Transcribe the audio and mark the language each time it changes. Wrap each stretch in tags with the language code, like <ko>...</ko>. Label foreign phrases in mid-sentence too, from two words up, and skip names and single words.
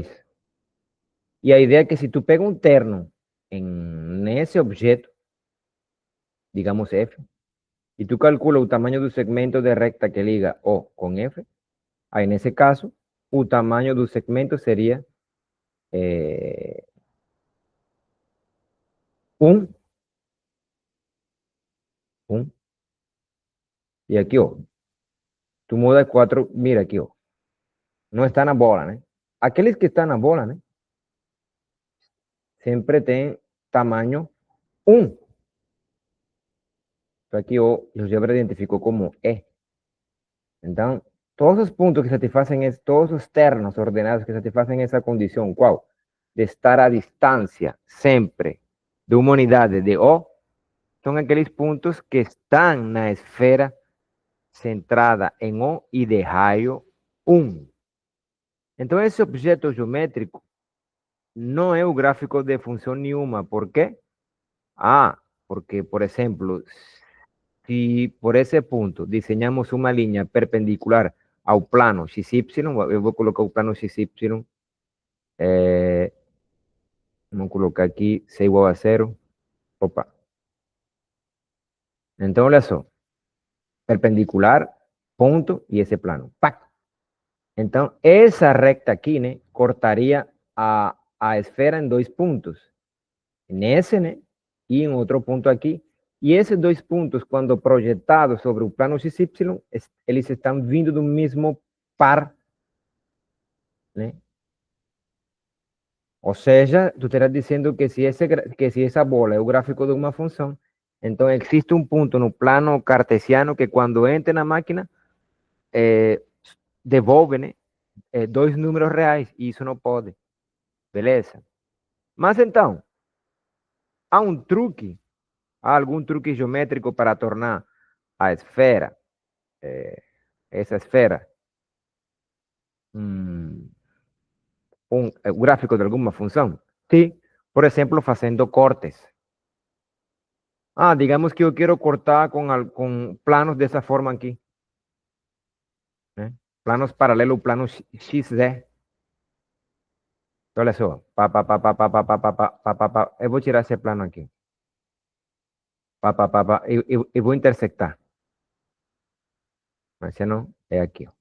<es>Y la idea es que si tú pegas un terno en ese objeto, digamos F, y tú calculas el tamaño del segmento de recta que liga O con F, ahí en ese caso, el tamaño del segmento sería un, un, y aquí O. Tú mudas 4, mira aquí O. No está</es> <pt>na bola, né? Aqueles que estão na bola, né? Sempre tem tamanho 1. Então aqui o GeoGebra identificou como E. Então, todos os pontos que satisfazem, todos os ternos ordenados que satisfazem essa condição, qual? De estar à distância sempre de uma unidade de O, são aqueles pontos que estão na esfera centrada em O e de raio 1. Então, esse objeto geométrico não é o gráfico de função nenhuma. Por quê?</pt> <es>Porque, por ejemplo, si por ese punto diseñamos una línea perpendicular al plano XY, yo voy a colocar el plano XY, vamos a colocar aquí 6 igual a 0, opa. Entonces,</es> <pt>olha só, perpendicular, ponto,</pt> <es>y ese plano, ¡pac! Entonces, esa recta aquí, né, cortaría a esfera en 2 puntos, en ese, né, y en otro punto aquí.</es> <pt>E esses 2 pontos, quando projetados sobre o plano XY, eles estão vindo do mesmo par, né? Ou seja, tu estarás dizendo que se essa bola é o gráfico de uma função, então existe um ponto no plano cartesiano que quando entra na máquina, devolve, né, 2 números reais, e isso não pode. Beleza? Mas então, há um truque, há algum truque geométrico para tornar a esfera, essa esfera,</pt> <es>un gráfico de alguna función? Sí, por ejemplo, haciendo cortes. Digamos que yo quiero cortar con planos de esa forma aquí. Planos paralelos, planos XZ.</es> <pt>Olha só. Eu vou tirar esse plano aqui. E vou intersectar. Mas não, é aqui. Ó.</pt>